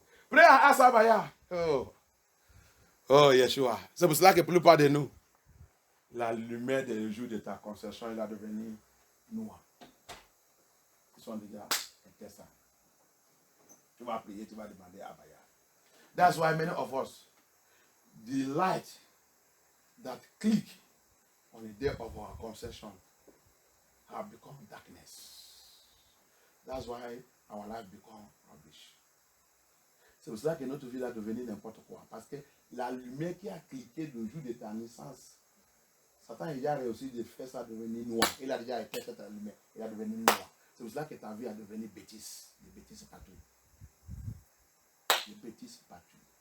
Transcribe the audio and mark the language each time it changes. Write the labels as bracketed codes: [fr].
[fr] Priez à Asabaya. Oh, Yeshua. C'est pour cela que la plupart de nous, la lumière des jours de ta conception, elle a devenu noire. Ils sont déjà intestins. Tu vas prier, tu vas demander à Abaya. [en] That's why many of us, the light that click on the day of our conception have become darkness. That's why our life become rubbish. [fr] C'est pour cela que notre vie a devenu n'importe quoi. Parce que la lumière qui a cliqué le jour de ta naissance, Satan il a réussi de faire ça devenir noir. Il a déjà été cette lumière. Il a devenu noir. C'est pour cela que ta vie a devenu bêtise. Des bêtises partout. Des bêtises partout.